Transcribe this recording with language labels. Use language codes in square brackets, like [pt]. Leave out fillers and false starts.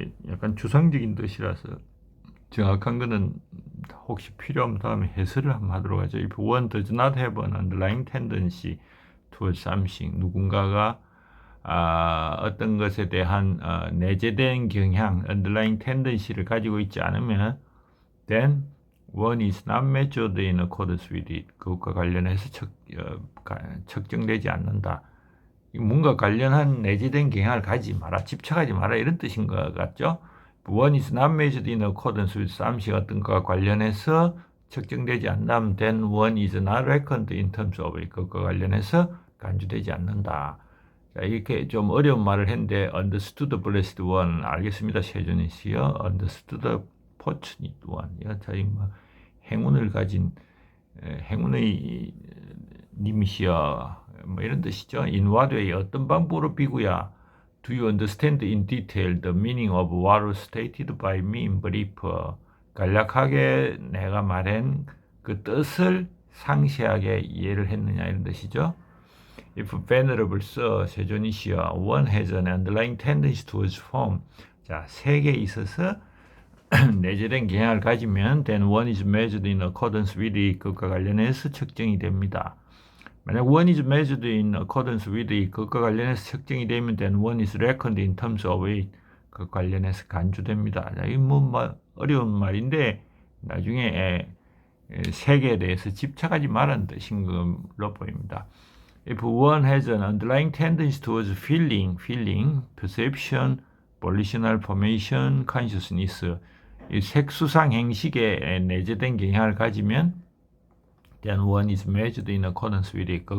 [ko] 약간 추상적인 뜻이라서 정확한 거는 혹시 필요하면 다음에 해설을 한번 하도록 하죠. [en] If one does not have an underlying tendency towards something [ko] 누군가가 어떤 것에 대한 내재된 경향 [en] underlying tendency를 [ko] 가지고 있지 않으면 [en] then one is not measured in accordance with it [ko] 그것과 관련해서 측정되지 않는다. 뭔가 관련한 내재된 경향을 가지지 마라, 집착하지 마라 이런 뜻인 것 같죠. [en] One is not measured in accordance with something [ko] 어떤 것과 관련해서 측정되지 않는다면 [en] then one is not reckoned in terms of it [ko] 그것과 관련해서 간주되지 않는다. 자, 이렇게 좀 어려운 말을 했는데 [en] understood blessed one [ko] 알겠습니다. 세존이시여 [en] understood fortunate one [ko] 저희 뭐 행운을 가진 행운의 님이시여 뭐 이런 뜻이죠. [en] In what way [ko] 어떤 방법으로 비구야 [en] Do you understand in detail the meaning of what was stated by me in brief? [ko] 간략하게 내가 말한 그 뜻을 상세하게 이해를 했느냐 이런 뜻이죠. [en] If venerable sir, [ko] 세존이시여, [en] one has an underlying tendency towards form. [ko] 자, 색에 있어서 내재된 경향을 가지면 [en] then one is measured in accordance with it. [ko] 그것과 관련해서 측정이 됩니다. 만약 [en] one is measured in accordance with it, [ko] 그것과 관련해서 측정이 되면 [en] then one is reckoned in terms of it, [ko] 그 관련해서 간주됩니다. 이 뭐 어려운 말인데 나중에 색에 대해서 집착하지 말라는 뜻인 걸로 보입니다. [en] If one has an underlying tendency towards feeling, perception, volitional formation, consciousness, [ko] 이 색수상 행식에 내재된 경향을 가지면 [en] then one is measured in accordance with it.